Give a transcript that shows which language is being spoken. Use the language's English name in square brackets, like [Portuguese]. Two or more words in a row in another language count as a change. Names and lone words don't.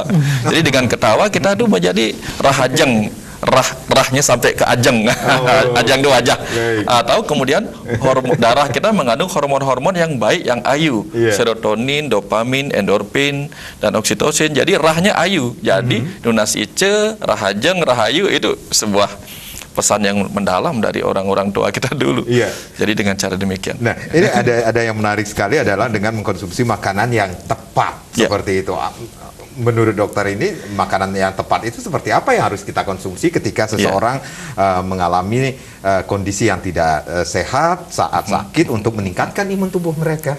[Indonesian] Jadi dengan ketawa kita tuh menjadi rahajeng. Rahnya sampai ke ajeng, ajang itu wajah. Atau kemudian darah kita mengandung hormon-hormon yang baik, yang ayu, serotonin, dopamin, endorfin, dan oksitosin. Jadi rahnya ayu. Jadi [Balinese] nunas ice, [Indonesian] rahajeng, rahayu itu sebuah pesan yang mendalam dari orang-orang tua kita dulu. Jadi dengan cara demikian. Nah, ini ada yang menarik sekali adalah dengan mengkonsumsi makanan yang tepat seperti itu. Menurut dokter ini makanan yang tepat itu seperti apa yang harus kita konsumsi ketika seseorang mengalami kondisi yang tidak sehat saat sakit untuk meningkatkan imun tubuh mereka?